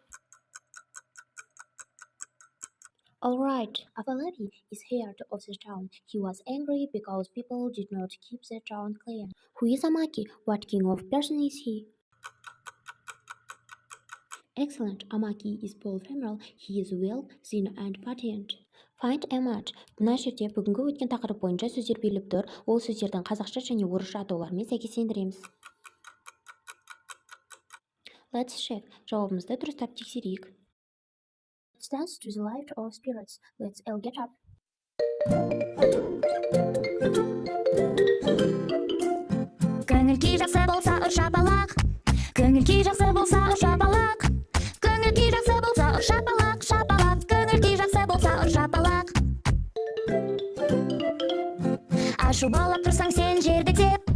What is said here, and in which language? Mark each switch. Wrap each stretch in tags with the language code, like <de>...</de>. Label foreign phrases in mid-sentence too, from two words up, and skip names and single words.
<en>Alright, Afolabi is head of the town. He was angry because people did not keep the town clean. Who is Amaki? What kind of person is he? Excellent. Amaki is polypheral. He is well, thin and patient. Find a match.</en> <kk>Мына жерде бүгінгі өткен тақырып бойынша сөздер беріліп тұр. Ол сөздердің қазақша және орысша атауларымен сәйкестендіреміз.</kk> <en>Let's check.</en> <kk>Жауабымызды дұрыстап тексерейік.</kk> <en>Let's dance to the light of spirits. Let's all get up.</en> <kk>Көңіл күй жақсы болса ұршапалақ. Көңіл күй жақсы болса ұршапалақ. Көңіл күй жақсы болса ұршапалақ, шапалақ. Көңіл күй жақсы болса ұршапалақ. Ашу болып тұрсаң сен жерді теп.</kk>